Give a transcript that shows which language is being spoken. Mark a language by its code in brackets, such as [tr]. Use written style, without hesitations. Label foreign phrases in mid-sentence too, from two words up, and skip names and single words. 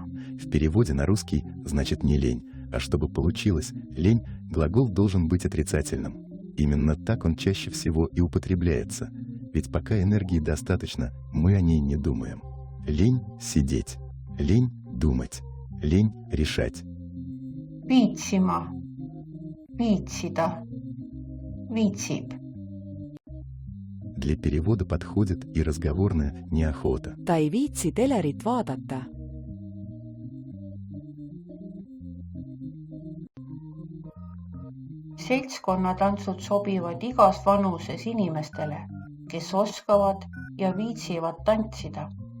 [ru] В переводе на русский значит не лень, а чтобы получилось лень, глагол должен быть отрицательным. Именно так он чаще всего и употребляется, ведь пока энергии достаточно, мы о ней не думаем. Лень сидеть, лень думать, лень решать. [et] viitsima, viitsida, viitsib, [ru] Для перевода подходит и разговорная неохота. [et] Ta ei viitsi telerit vaadata. seltskonnatantsud sobivad igas vanuses inimestele, kes oskavad ja viitsivad tantsida.